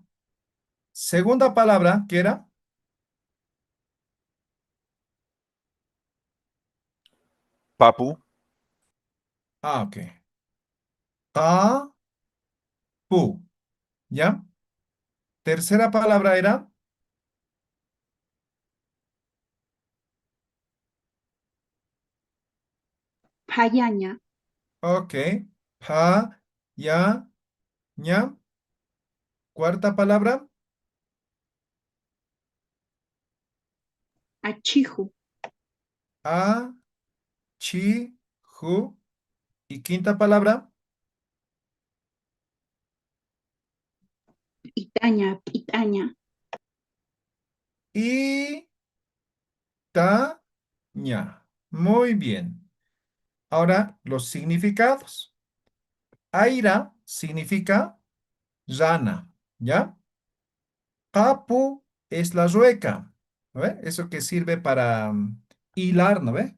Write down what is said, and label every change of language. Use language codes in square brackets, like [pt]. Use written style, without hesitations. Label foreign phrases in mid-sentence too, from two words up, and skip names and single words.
[es] Segunda palabra, que era Papu. Ah, ok. Papu, ¿ya? Tercera palabra era, Payaña, ok. Pa, ya, ña. Cuarta palabra, achiju, a, chi, ju. Y quinta palabra, itaña, pitaña, y, ta, ña. Muy bien. Ahora, los significados. Aira significa rana, ¿ya? Papu es la rueca, ¿no ve? Eso que sirve para hilar, ¿no ve?